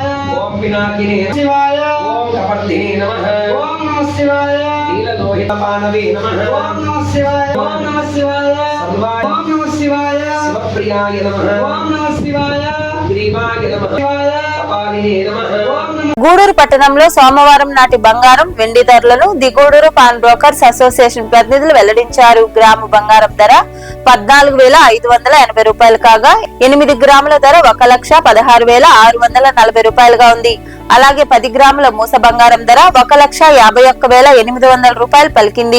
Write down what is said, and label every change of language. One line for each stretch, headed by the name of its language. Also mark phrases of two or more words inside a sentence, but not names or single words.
Sanskrit: ओम पिनाकिने शिवाय ओम कपर्दिने नमः ओम नमः शिवाय नीललोहितपानवे नमः ओम नमः शिवाय ओम नमः शिवाय सर्वाय ओम नमः शिवाय शिवप्रियाय नमः ओम नमः शिवाय ग्रीवाय नमः शिवाय कपालिने नमः ओम नमः
Telugu: గూడూరు పట్టణంలో సోమవారం నాటి బంగారం వెండి ధరలను ది గూడూరు పాన్ బ్రోకర్స్ అసోసియేషన్ ప్రతినిధులు వెల్లడించారు. గ్రాము బంగారం ధర 14,580 రూపాయలు కాగా 8 గ్రాముల ధర 1,16,640 రూపాయలుగా ఉంది. అలాగే 10 గ్రాముల మూస బంగారం ధర 1,51,800 రూపాయలు పలికింది.